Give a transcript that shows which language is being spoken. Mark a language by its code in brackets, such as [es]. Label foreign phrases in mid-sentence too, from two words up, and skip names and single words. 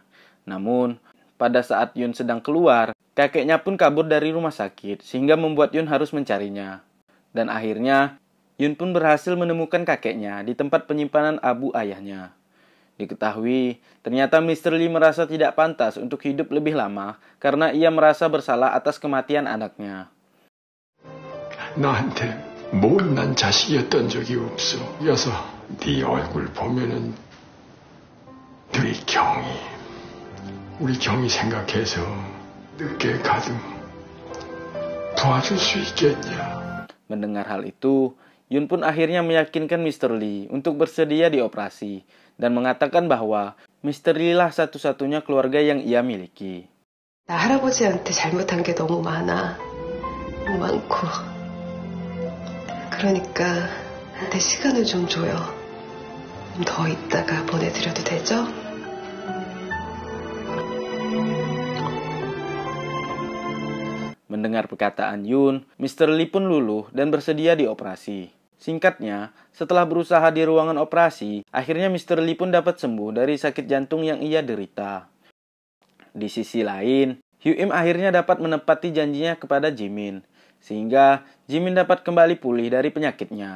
[id] Namun, pada saat Yun sedang keluar, kakeknya pun kabur dari rumah sakit sehingga membuat Yun harus mencarinya. Dan akhirnya, Yun pun berhasil menemukan kakeknya di tempat penyimpanan abu ayahnya. Diketahui, ternyata Mr. Lee merasa tidak pantas untuk hidup lebih lama karena ia merasa bersalah atas kematian anaknya. [ko] 나한테 모른난 자식이었던 적이 없어. 이어서 네 얼굴 보면은 우리 경이 생각해서 늦게 가도 도와줄 수 있겠냐. [id] Mendengar hal itu, Yun pun akhirnya meyakinkan Mr. Lee untuk bersedia dioperasi dan mengatakan bahwa Mr. Lee lah satu-satunya keluarga yang ia miliki. [ko] 나 할아버지한테 잘못한 게 너무 많고. 그러니까 내 시간을 좀 줘요. 더 있다가 보내드려도 되죠? [id] Mendengar perkataan Yun, Mr. Lee pun luluh dan bersedia dioperasi. Singkatnya, setelah berusaha di ruangan operasi, akhirnya Mr. Lee pun dapat sembuh dari sakit jantung yang ia derita. Di sisi lain, Hyuim akhirnya dapat menepati janjinya kepada Jimin, sehingga Jimin dapat kembali pulih dari penyakitnya.